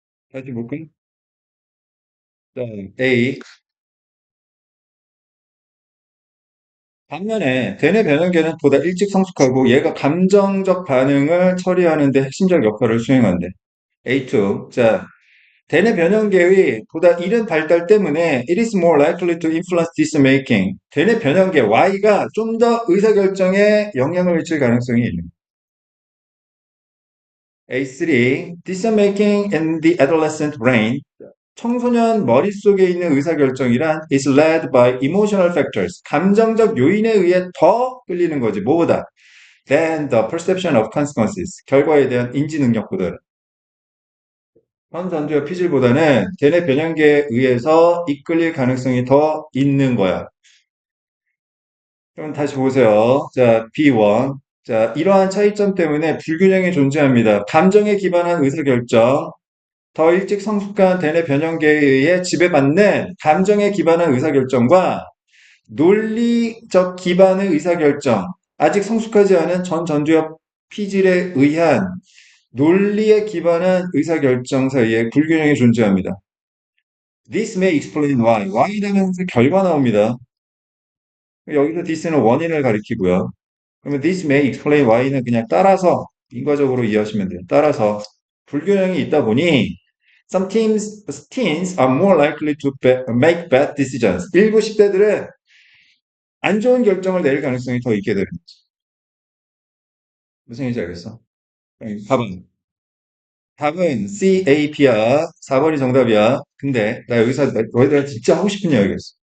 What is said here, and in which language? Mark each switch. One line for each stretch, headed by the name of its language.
Korean: 다시 볼까? 자, A. 반면에 대뇌 변형계는 보다 일찍 성숙하고 얘가 감정적 반응을 처리하는 데 핵심적 역할을 수행한대. A2. 자, 대뇌 변형계의 보다 이른 발달 때문에
English: it is more likely to influence decision making.
Korean: 대뇌 변형계 Y가 좀 더 의사결정에 영향을 미칠 가능성이 있는. A3.
English: Decision making in the adolescent brain.
Korean: 청소년 머릿속에 있는 의사결정이란
English: is led by emotional factors.
Korean: 감정적 요인에 의해 더 끌리는 거지. 뭐보다?
English: than the perception of consequences.
Korean: 결과에 대한 인지 능력보다. 현전두엽 피질보다는 대뇌 변형계에 의해서 이끌릴 가능성이 더 있는 거야. 그럼 다시 보세요. 자, B1. 자, 이러한 차이점 때문에 불균형이 존재합니다. 감정에 기반한 의사결정, 더 일찍 성숙한 대뇌 변형계에 의해 지배받는 감정에 기반한 의사결정과 논리적 기반의 의사결정, 아직 성숙하지 않은 전두엽 피질에 의한 논리에 기반한 의사결정 사이에 불균형이 존재합니다.
English: This may explain why.
Korean: why 되면서 결과 나옵니다. 여기서 this는 원인을 가리키고요. 그러면 this may explain why는 그냥 따라서 인과적으로 이해하시면 돼요. 따라서 불균형이 있다 보니
English: teens are more likely to make bad decisions.
Korean: 일부 10대들은 안 좋은 결정을 내릴 가능성이 더 있게 되는 거지. 무슨 얘기인지 알겠어? 답은? 답은 CAP야. 4번이 정답이야. 근데 나 여기서 너희들 진짜 하고 싶은 이야기가 있어.